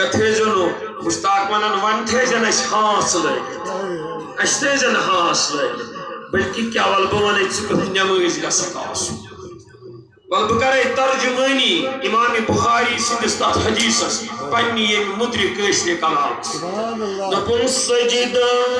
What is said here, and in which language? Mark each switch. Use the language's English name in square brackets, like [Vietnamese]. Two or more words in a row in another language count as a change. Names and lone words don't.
[Kashmiri] تھیزنو مشتاق ونن ون تھیزن اس ہانس لگت اس تھیزن ہانس لگت بلکہ کیا ول بہ ون ژٕ کتھ نماز گژھکھ آسُن ول بہ کرے ترجمانی امام بخاری سندس تات حدیثس پننہِ ییٚمہِ مدرِ کٲشرِ کلامس دپُن سجدہ